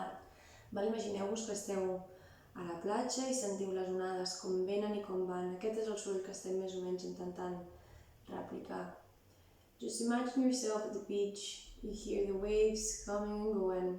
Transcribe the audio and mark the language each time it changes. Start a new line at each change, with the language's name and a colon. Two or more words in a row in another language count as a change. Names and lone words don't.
Catalan: Imagineu-vos que esteu a la platja i sentiu les onades com venen i com van. Aquest és el soroll que estem més o menys intentant replicar.
English: Just imagine yourself at the beach, you hear the waves coming and going.